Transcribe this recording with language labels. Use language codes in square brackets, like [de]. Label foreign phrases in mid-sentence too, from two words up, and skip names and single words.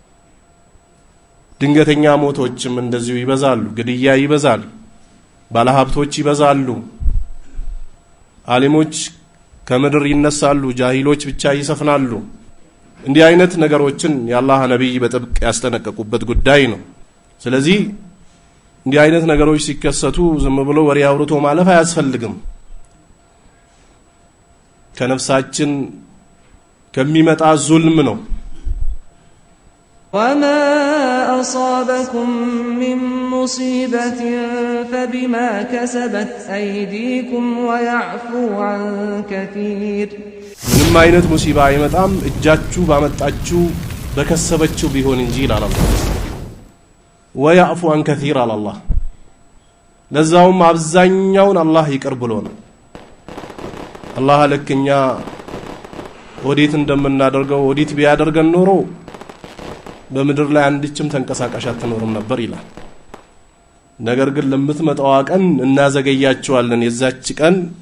[am] ድንገተኛ ሞቶችም እንደዚሁ ይበዛሉ፣ ግድያ ይበዛል፣ ባለሀብቶች ይበዛሉ፣ አሊሞች ከምድር ይነሳሉ፣ ጃሂሎች ብቻ ይሰፍናሉ። እንዲህ አይነት ነገሮችን የአላህ ነብይ በጥብቅ ያስጠነቀቁበት ጉዳይ ነው። ስለዚህ እንዲህ አይነት ነገሮች ሲከሰቱ ዝም ብሎ ወሬ አውርቶ ማለፍ አያስፈልግም። ከነፍሳችን ከሚመጣ ዙልም ነው። [ar] وما أصابكم من مصيبة فبما كسبت أيديكم ويعفو عن كثير [am] ምንም አይነት ሙሲባ አይመጣም እጃችሁ ባመጣችሁ በከሰበችው ቢሆን እንጂ ይላል አላህ። [ar] ويعفو عن [am] كثير አለ አላህ። ለዛውም አብዛኛውን አላህ ይቅር ብሎ ነው። አላህ ለከኛ ወዴት እንደምናደርገው ወዴት ቢያደርገን ኖሮ በምድር ላይ አንድችም ተንቀሳቃሽ አትኖርም ነበር ይላል። ነገር ግን ለምትመጣው ቀን እናዘገያቸዋለን፣ የዛች ቀን